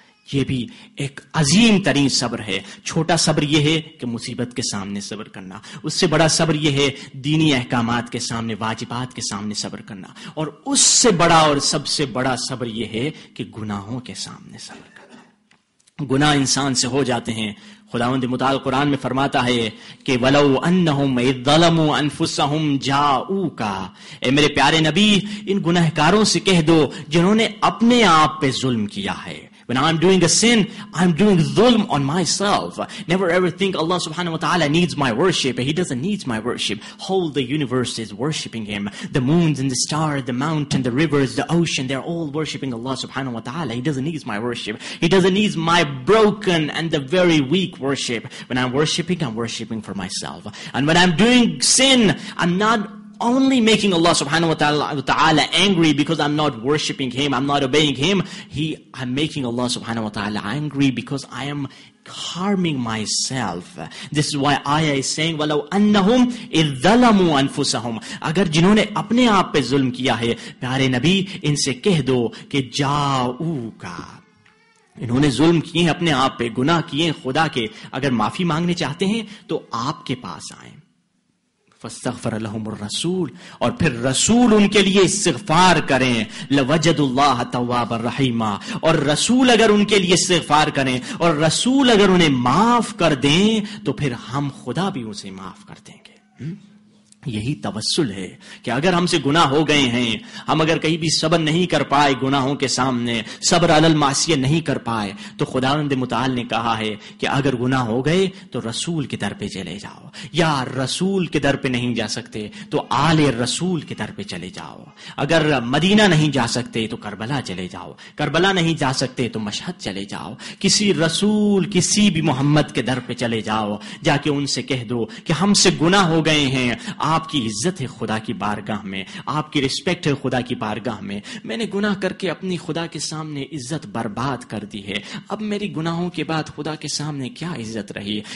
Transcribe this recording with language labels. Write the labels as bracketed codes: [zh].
[ur] یہ بھی ایک عظیم ترین صبر ہے. چھوٹا صبر یہ ہے کہ مصیبت کے سامنے صبر کرنا، اس سے بڑا صبر یہ ہے دینی احکامات کے سامنے، واجبات کے سامنے صبر کرنا، اور اس سے بڑا اور سب سے بڑا صبر یہ ہے کہ گناہوں کے سامنے صبر کرنا. گناہ انسان سے ہو جاتے ہیں. خداوند متعال قرآن میں فرماتا ہے کہ [ar] وَلَوْ أَنَّهُمْ إِذْ ظَلَمُوا أَنفُسَهُمْ جَاءُوكَ، [ur] اے میرے پیارے نبی، ان گناہگاروں سے کہہ دو جنہوں نے اپنے آپ پہ ظلم کیا ہے. [en] When I'm doing a sin, I'm doing dhulm on myself. Never ever think Allah subhanahu wa ta'ala needs my worship. He doesn't need my worship. Whole the universe is worshipping Him. The moons and the stars, the mountain, the rivers, the ocean, they're all worshipping Allah subhanahu wa ta'ala. He doesn't need my worship. He doesn't need my broken and the very weak worship. When I'm worshiping for myself. And when I'm doing sin, I'm not only making Allah subhanahu wa ta'ala angry because I'm not worshipping Him, I'm not obeying Him. I'm making Allah subhanahu wa ta'ala angry because I am harming myself. This is why ayah is saying [ar] وَلَوْ أَنَّهُمْ إِذْ ظَلَمُوا أَنفُسَهُمْ. [ur] اگر جنہوں نے اپنے آپ پہ ظلم کیا ہے، پیارے نبی ان سے کہہ دو کہ جاؤکا، انہوں نے ظلم کیے ہیں اپنے آپ پہ، گناہ کیے ہیں خدا کے، اگر معافی مانگنے چاہتے ہیں تو آپ کے پاس آئیں. [ar] فاستغفر لهم الرسول، [ur] اور پھر رسول ان کے لیے استغفار کریں. [ar] لوجدوا الله توابا رحیما، [ur] اور رسول اگر ان کے لیے استغفار کریں اور رسول اگر انہیں معاف کر دیں تو پھر ہم خدا بھی اسے معاف کر دیں گے. یہی توسل ہے کہ اگر ہم سے گناہ ہو گئے ہیں، ہم اگر کہیں بھی صبر نہیں کر پائے گناہوں کے سامنے، صبر علی المعصیہ نہیں کر پائے، تو خداوند متعال نے کہا ہے کہ اگر گناہ ہو گئے تو رسول کے در پہ چلے جاؤ، یا رسول کے در پہ نہیں جا سکتے تو آل رسول کے در پہ چلے جاؤ. اگر مدینہ نہیں جا سکتے تو کربلا چلے جاؤ، کربلا نہیں جا سکتے تو مشہد چلے جاؤ. کسی رسول، کسی بھی محمد کے در پہ چلے جاؤ، جا کے ان سے کہہ دو کہ ہم سے گناہ ہو گئے ہیں، آپ کی عزت ہے خدا کی بارگاہ میں، آپ کی رسپیکٹ ہے خدا کی بارگاہ میں، میں نے گناہ کر کے اپنی خدا کے سامنے عزت برباد کر دی ہے، اب میری گناہوں کے بعد خدا کے سامنے کیا عزت رہی.